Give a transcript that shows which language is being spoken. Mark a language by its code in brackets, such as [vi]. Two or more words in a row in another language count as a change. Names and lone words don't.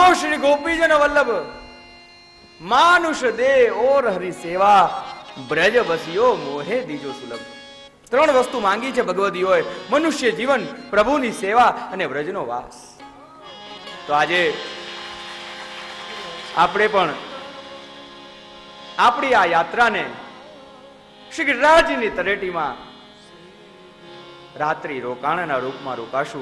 [bra] श्री गोपीजन वल्लभ मानुष दे और हरि सेवा ब्रज बसियो मोहे दीजो सुलभ। [gu] ત્રણ વસ્તુ માંગી છે ભગવદીઓએ, મનુષ્ય જીવન, પ્રભુની સેવા અને વ્રજનો વાસ. તો આજે આપણે પણ આપણી આ યાત્રાને શ્રી ગિરિરાજની તળેટીમાં રાત્રિ રોકાણના રૂપમાં રોકાશું.